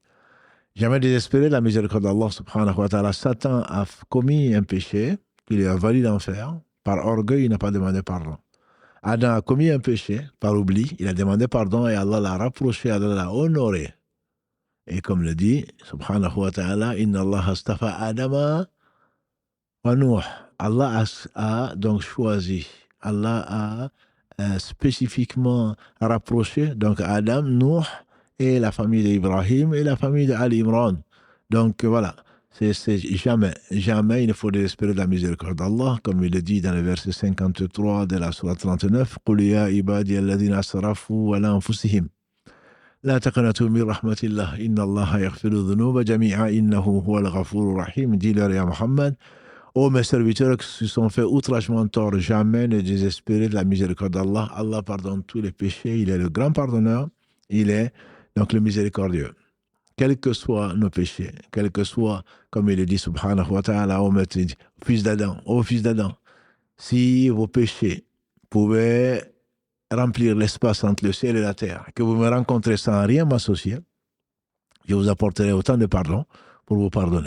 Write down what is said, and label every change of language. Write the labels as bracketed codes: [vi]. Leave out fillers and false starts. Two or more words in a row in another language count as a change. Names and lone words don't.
[fr] Jamais désespérer la miséricorde d'Allah [ar] سبحانه وتعالى. [fr] Satan a commis un péché qu'il a valu l'enfer. Par orgueil, il n'a pas demandé pardon. Adam a commis un péché par oubli, il a demandé pardon et Allah l'a rapproché, Allah l'a honoré. Et comme le dit, [ar] سبحانه وتعالى إن الله اصطفى آدم ونوح. [fr] Allah a donc choisi, Allah a spécifiquement rapproché donc Adam, Nuh et la famille d'Ibrahim et la famille d'Ali Imran. Donc voilà, c'est jamais il ne faut désespérer de la miséricorde d'Allah, comme il le dit dans le verset 53 de la sourate 39, [ar] قل يا عبادي الذين أسرفوا على أنفسهم. لا تقنطوا من رحمة الله إن الله يغفر الذنوب جميعا إنه هو الغفور الرحيم. [fr] Dis-leur, [ar] يا محمد, [fr] ô mes serviteurs qui se sont fait outragement tort, jamais ne désespérer de la miséricorde d'Allah. Allah pardonne tous les péchés, il est le grand pardonneur, il est donc le miséricordieux. Quels que soient nos péchés, quel que soit, comme il le dit [ar] سبحانه وتعالى, [fr] ô fils d'Adam, si vos péchés pouvaient remplir l'espace entre le ciel et la terre, que vous me rencontrez sans rien m'associer, je vous apporterai autant de pardon pour vous pardonner.